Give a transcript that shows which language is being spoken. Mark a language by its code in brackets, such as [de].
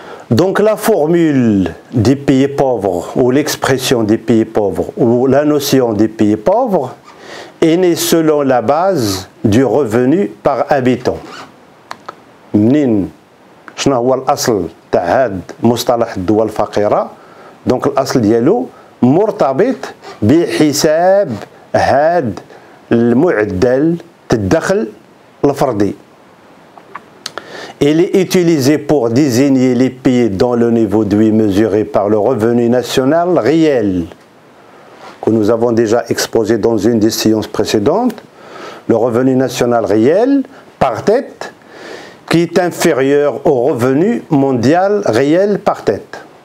[fr] Donc la formule des pays pauvres ou l'expression des pays pauvres ou la notion des pays pauvres est née selon la base du revenu par habitant. [ar] منين شنو هو الأصل تاع هاد مصطلح الدول الفقيرة؟ دونك الأصل ديالو مرتبط بحساب هاد المعدل الدخل الفردي. [fr] Il est utilisé pour désigner les pays dont le niveau de vie mesuré par le revenu national réel, que nous avons déjà exposé dans une des séances précédentes, le revenu national réel par tête, qui est inférieur au revenu mondial réel par tête.